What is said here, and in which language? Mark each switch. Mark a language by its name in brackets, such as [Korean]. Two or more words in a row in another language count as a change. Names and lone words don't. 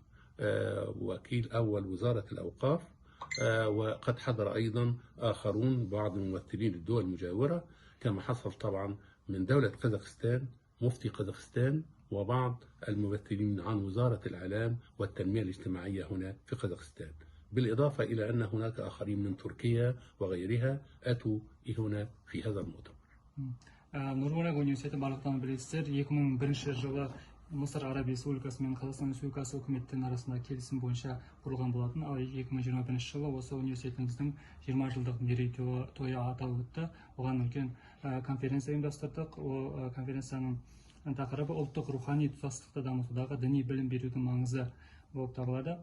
[Arabic] وكيل أول وزارة الأوقاف، وقد حضر أيضا آخرون بعض ممثلين الدول المجاورة، كما حصل طبعا من دولة قزاقستان مفتي قزاقستان وبعض الممثلين عن وزارة الإعلام والتنمية الاجتماعية هنا في قزاقستان، بالإضافة إلى أن هناك آخرين من تركيا وغيرها أتوا هنا في هذا المؤتمر. [Kazakh] Нурмурак университеті барлықтан білесіздер, 2001 жылы Мысыр Араб Республикасы мен Қазақстан Республикасы үкіметтерінің арасында келісім бойынша құрылған болатын. Ал 2021 жылы осы университетіміздің 20 жылдық мерейтойы аталып өтті. Оған үлкен конференция ұйымдастырдық. Ол конференцияның тақырыбы ұлттық рухани тұтастықты дамытудағы діни білім берудің маңызы болып табылады.